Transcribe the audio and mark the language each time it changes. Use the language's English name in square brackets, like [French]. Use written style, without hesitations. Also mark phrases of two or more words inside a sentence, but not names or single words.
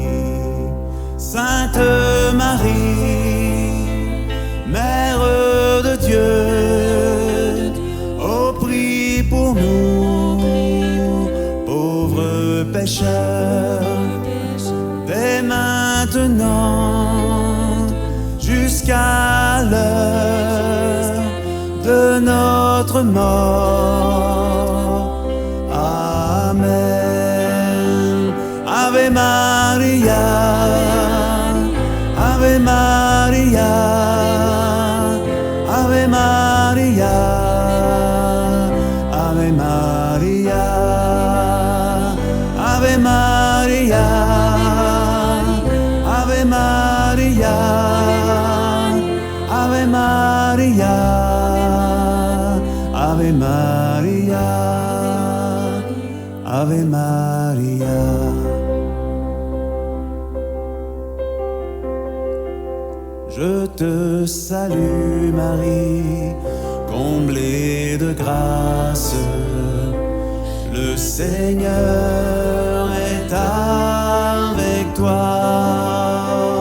[French] Sainte Marie, Mère de Dieu, oh prie pour nous, pauvres pécheurs, dès maintenant jusqu'à l'heure de notre mort. Amen. [Latin] Ave Maria, Ave Maria, Ave Maria, Ave Maria, Ave Maria, Ave Maria, Ave Maria, Ave Maria, Ave Maria. [French] Je te salue Marie, comblée de grâce. Le Seigneur est avec toi.